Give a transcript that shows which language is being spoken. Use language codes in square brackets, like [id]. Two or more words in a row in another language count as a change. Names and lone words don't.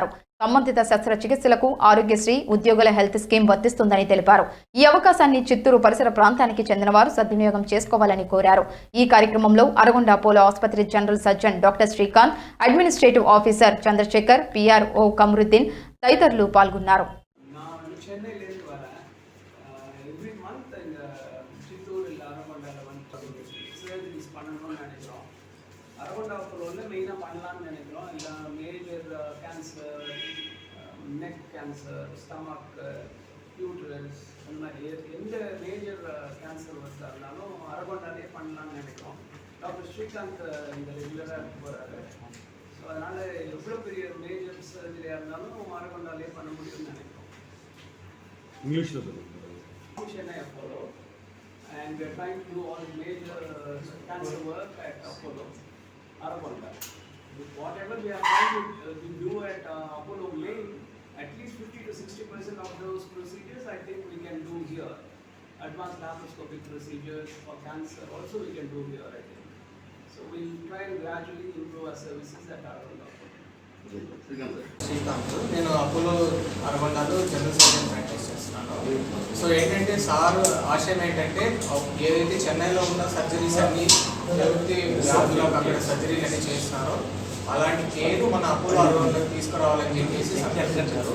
[te] సంబంధిత శస్త్రచికిత్సలకు ఆరోగ్యశ్రీ, ఉద్యోగుల [en] health scheme [te] వర్తిస్తుందని తెలిపారు. ఈ అవకాశాన్ని చిత్తూరు పరిసర ప్రాంతానికి చెందిన వారు సద్వినియోగం చేసుకోవాలని కోరారు. ఈ కార్యక్రమంలో అరగొండ అపోలో ఆసుపత్రి [en] general surgeon doctor [te] శ్రీకాంత్, [en] administrative officer [te] చంద్రశేఖర్, పిఆర్ఓ కమరుద్దీన్ తదితరులు పాల్గొన్నారు. [ta] அரகொண்டா அப்போலோவில் மெயினாக பண்ணலான்னு நினைக்கிறோம். இல்லை [en] major cancer, neck cancer, stomach, uterus [ta] அந்த மாதிரி எந்த [en] major cancer [ta] வந்தாலும் அரகொண்டாலே பண்ணலாம்னு நினைக்கிறோம். டாக்டர் ஸ்ரீகாந்த் இந்த ரெகுலராக போகிறாரு. ஸோ அதனால் எவ்வளோ பெரிய [en] major surgery ஆக [ta] இருந்தாலும் அரகொண்டாலே பண்ண முடியும்னு நினைக்கிறோம். இங்கிலீஷில் [en] Chennai Apollo, and we are trying to do all the major cancer work at Apollo, Aragonda. Whatever we are trying to do at Apollo Main, at least 50 to 60% of those procedures I think we can do here. Advanced laparoscopic procedures for cancer also we can do here, I think. So we'll try and gradually improve our services at Aragonda. [te] శ్రీకాంత్, నేను అపోలో అరగొండలో [en] general surgeon [te] ప్రాక్టీస్ చేస్తున్నాను. సో ఏంటంటే సార్ ఆశయం ఏంటంటే ఏదైతే చెన్నైలో ఉన్న సర్జరీస్ అన్ని ప్రతి వ్యాధులకు అక్కడ సర్జరీలు అన్ని చేస్తున్నారో అలాంటి కేర్ మన అపోలో అరగొండకి తీసుకురావాలని చెప్పేసి సంకల్పించారు.